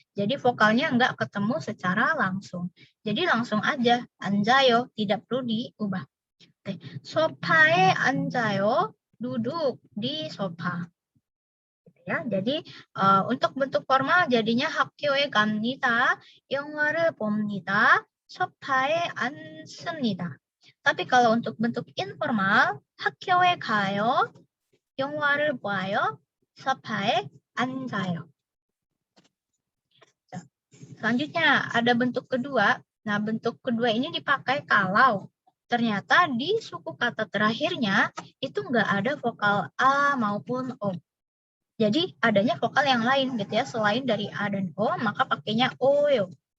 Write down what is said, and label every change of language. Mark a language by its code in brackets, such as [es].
[id] Jadi vokalnya nggak ketemu secara langsung. Jadi langsung aja, anjayo, tidak perlu diubah. Sopae anjayo, duduk di sofa. Ya, jadi untuk bentuk formal jadinya [ko] 학교에 갑니다, 영화를 봅니다, 소파에 앉습니다. [id] Tapi kalau untuk bentuk informal, [ko] 학교에 가요, 영화를 봐요, 소파에 앉아요. [id] Selanjutnya ada bentuk kedua. Nah, bentuk kedua ini dipakai kalau ternyata di suku kata terakhirnya itu nggak ada vokal A maupun O. Jadi adanya vokal yang lain gitu ya, selain dari A dan O, maka pakainya oyo.